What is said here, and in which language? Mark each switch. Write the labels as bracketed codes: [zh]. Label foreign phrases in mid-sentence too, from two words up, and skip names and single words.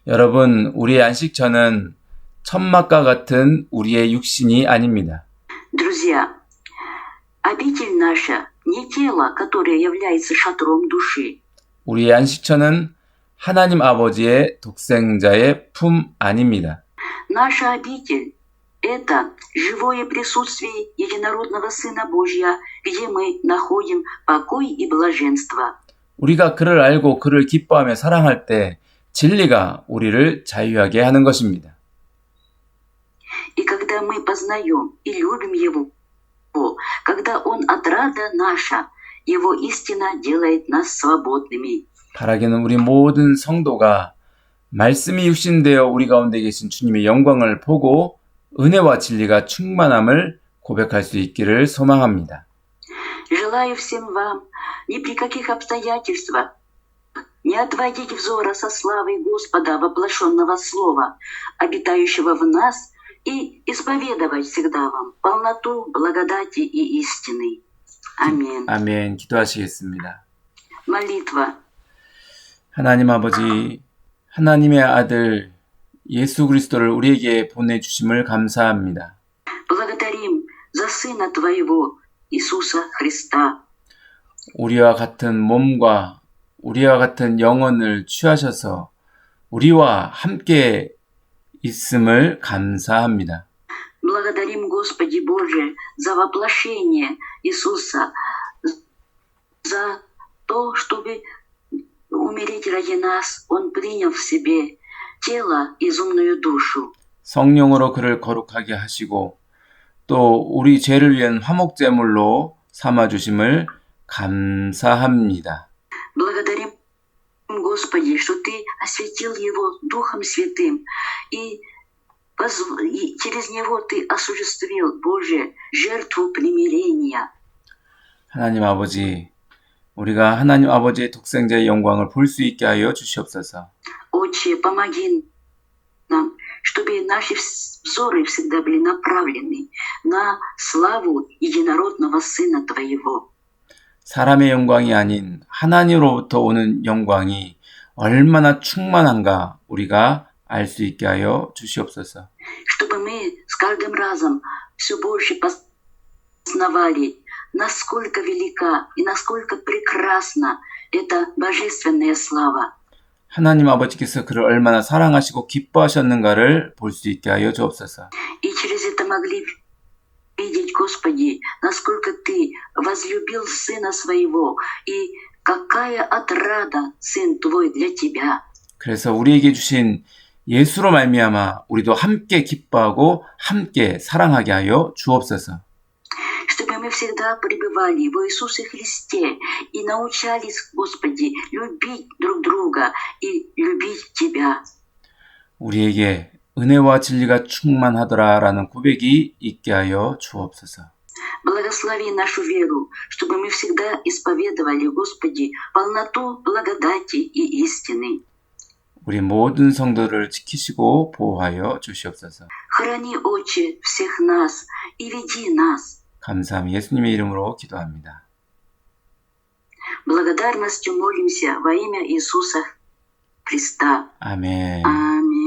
[ko] 여러분, 우리의 안식처는 천막과 같은 우리의 육신이 아닙니다. [ru] Друзья, обитель наша не тело, которое является шатром души. [ko] 우리의 안식처는 하나님 아버지의 독생자의 품 아닙니다. [ru] Наша обитель – это живое присутствие единородного Сына Божьего, где мы находим покой и блаженство. [ko] 우리가 그를 알고 그를 기뻐하며 사랑할 때 진리가 우리를 자유하게 하는 것입니다. [ru] И когда мы познаем и любим Его, когда Он отрада наша, Его истина делает нас свободными. [ko] 바라기는 우리 모든 성도가 말씀이 육신되어 우리 가운데 계신 주님의 영광을 보고 은혜와 진리가 충만함을 고백할 수 있기를 소망합니다. [ru] Желаю всем вам ни при каких обстоятельствах не отводить взора со славой Господа, воплощенного Слова, обитающего в нас, и исповедовать всегда вам полноту благодати и истины. Аминь. [ko] 아멘. 기도하시겠습니다. [ru] Молитва. [ko] 하나님 아버지, 하나님의 아들 예수 그리스도를 우리에게 보내주심을 감사합니다. [ru] Благодарим за Сына Твоего, Иисуса Христа. [ko] 우리와 같은 몸과 우리와 같은 영혼을 취하셔서 우리와 함께 있음을 감사합니다. [ru] Благодарим, Господи Боже, за воплощение Иисуса, за то, чтобы умереть ради нас. Он принял в себе тело и земную душу. [ko] 성령으로 그를 거룩하게 하시고 또 우리 죄를 위한 화목제물로 삼아주심을 감사합니다. [ru] Благодарим, Господи, что Ты осветил Его Духом Святым, и через Него Ты осуществил, Боже, жертву примирения. [ko] 하나님 아버지, 우리가 하나님 아버지의 독생자의 영광을 볼 수 있게 하여 주시옵소서. [ru] Отче, помоги нам, чтобы наши взоры всегда были направлены на славу единородного Сына Твоего. [ko] 사람의 영광이 아닌 하나님으로부터 오는 영광이 얼마나 충만한가 우리가 알 수 있게 하여 주시옵소서. [ru] Чтобы мы с каждым разом все больше познавали, насколько велика и насколько прекрасна эта божественная слава. [ko] 하나님 아버지께서 그를 얼마나 사랑하시고 기뻐하셨는가를 볼 수 있게 하여 주옵소서. [ru] И через это могли видеть, Господи, насколько Ты возлюбил Сына Своего, и какая отрада, Сын Твой, для Тебя. [ko] 그래서 우리에게 주신 예수로 말미암아 우리도 함께 기뻐하고 함께 사랑하게 하여 주옵소서. [ru] Чтобы мы всегда пребывали в Иисусе Христе и научались, Господи, любить друг друга и любить Тебя. [ko] 우리에게 은혜와 진리가 충만하더라라는 고백이 있게 하여 주옵소서. [ru] Благослови нашу веру, чтобы мы всегда исповедовали, Господи, полноту благодати и истины. [ko] 우리 모든 성도를 지키시고 보호하여 주시옵소서. [ru] Храни, Отче, всех нас и веди нас. [ko] 감사함 예수님의 이름으로 기도합니다. [ru] Благодарностью молимся во имя Иисуса Христа. [ko] 아멘. [ru] Аминь.